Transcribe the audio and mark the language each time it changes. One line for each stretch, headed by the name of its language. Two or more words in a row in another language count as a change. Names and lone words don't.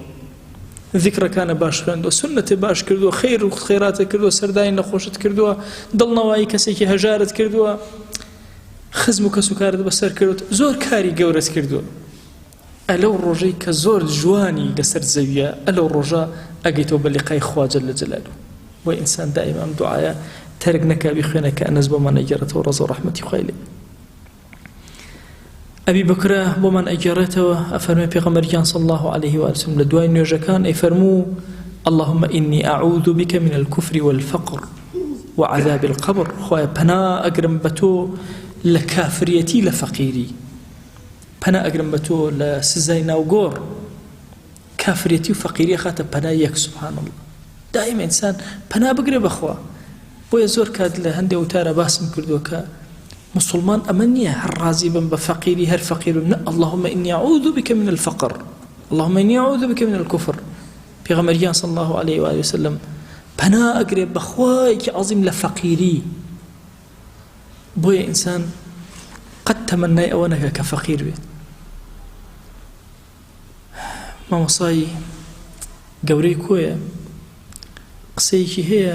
Central Kurdish: ذیکرەکانە باش خوێندووە سنەتی باش کردووە خەیر و خێراتە کردووە سەردانی نەخۆشت کردووە دڵنەوایی کەسێکی هەژارت کردووە خزم و کەس و کارت بەسەر کردووە زۆر کاری گەورەت کردووە ئەلەو ڕۆژەی کە زۆر جوانی لەسەر زەویە ئەلەو ڕۆژە ئەگەیتەوە بە لیقای خوا
Arabic: جەل جەلالوه
Central Kurdish: و ئینسان دائیما ئەم دوعایە تەرک نەکا بخوێنە کە ئەنەس بۆمان ئەگێڕێتەوە ڕەزا و ڕەحمەتی خوای لێ ئەبی بەکرە بۆمان ئەگێڕێتەوە ئەفەرمێ پێغەمبەرگیان
Arabic: صلی الله عليه وسلم
Central Kurdish: لە دوای نوێژەکان ئەیفەرموو
Arabic: اللهم إني أعوذ بك من الكفر والفقر وعذاب القبر
Central Kurdish: خوای پەنا ئەگرم بە تۆ لە کافریەتی لە فەقیری پەنا ئەگرم بە تۆ لە سزای ناوگۆڕ کافریەتی و فەقیری خاتە پەنا یەک
Arabic: سبحان الله
Central Kurdish: دائما ئینسان پەنا بگرێ بەخوا بۆیە زۆر کات لە هەندێک وتارە باسم کردووە کە مسلمان ئەمە نییە هەر ڕازی بم بە فەقیری هەر فەقیر بم
Arabic: اللهم إني أعوذ بك من الفقر اللهم إني أعوذ بك من الكفر
Central Kurdish: پێغەمبەریان
Arabic: صلی الله عليه وآله وسلم
Central Kurdish: پەنا ئەگرێ بەخوایەکی عەظیم لە فەقیری بۆیە ئینسان قەت تەمەنای ئەوە نەکە کە فەقیر بێت مامۆسای گەورەی کۆیە قسەیەکی هەیە